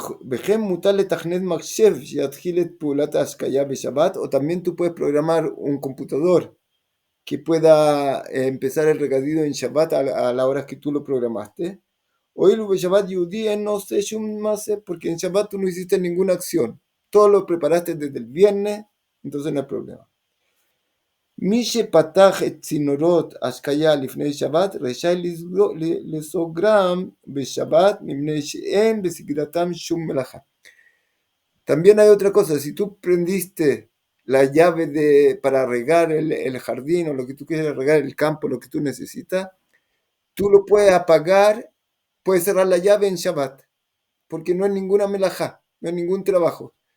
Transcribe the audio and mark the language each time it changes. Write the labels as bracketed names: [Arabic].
[Hebrew] וכן מותר לתכנת מחשב שיתחיל את פעולת ההשקיה בשבת, [Spanish] o también tú puedes programar un computador que pueda empezar el regadío en Shabbat a la hora que tú lo programaste. Hoy lo Shabbat Yudí no sé porque en Shabbat tú no hiciste ninguna acción. Todo lo preparaste desde el viernes, entonces no hay problema. [Hebrew] מי שפתח את צינורות השקיה לפני שבת רשאי לסוגרם בשבת מפני שאין בסגירתם שום מלאכה. [Spanish] También hay otra cosa, si tú prendiste la llave para regar el jardín o lo que tú quieres regar, el campo, lo que tú necesitas, tú lo puedes apagar, puedes cerrar la llave en Shabbat, porque no es ninguna melajá, no es ningún trabajo.